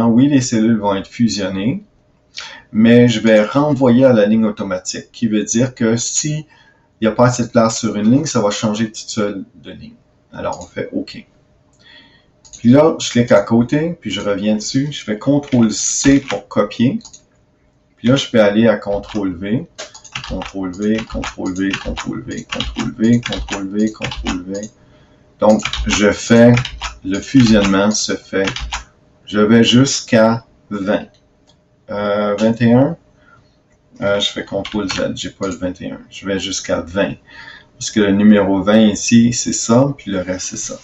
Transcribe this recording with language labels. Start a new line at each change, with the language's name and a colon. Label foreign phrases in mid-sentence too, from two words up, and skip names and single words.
French: Oui, les cellules vont être fusionnées, mais je vais renvoyer à la ligne automatique, qui veut dire que si il n'y a pas assez de place sur une ligne, ça va changer toute seule de ligne. Alors, on fait OK. Puis là, je clique à côté, puis je reviens dessus. Je fais CTRL-C pour copier. Puis là, je peux aller à CTRL-V, CTRL-V, CTRL-V, CTRL-V, CTRL-V, CTRL-V, CTRL-V. Donc, je fais, le fusionnement se fait, je vais jusqu'à 20. 21, je fais CTRL-Z, j'ai pas le 21. Je vais jusqu'à 20. Parce que le numéro 20 ici, c'est ça, puis le reste, c'est ça.